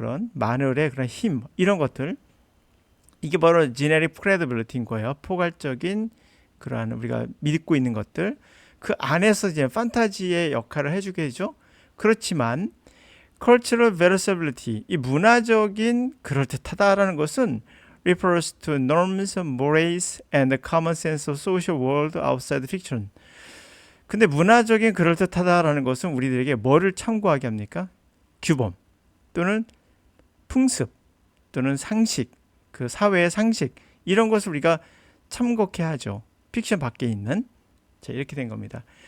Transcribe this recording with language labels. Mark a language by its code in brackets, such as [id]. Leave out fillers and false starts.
[ko] 그런 마늘의 그런 힘 이런 것들 이게 바로 generic credibility인 거예요. 포괄적인 그러한 우리가 믿고 있는 것들 그 안에서 이제 판타지의 역할을 해주게 되죠. 그렇지만 [en] cultural verisimility, [ko] 이 문화적인 그럴듯하다라는 것은 [en] refers to norms, mores, and the common sense of social world outside fiction. [ko] 근데 문화적인 그럴듯하다라는 것은 우리들에게 뭐를 참고하게 합니까? 규범 또는 풍습 또는 상식, 그 사회의 상식, 이런 것을 우리가 참고해 하죠. 픽션 밖에 있는. 자, 이렇게 된 겁니다.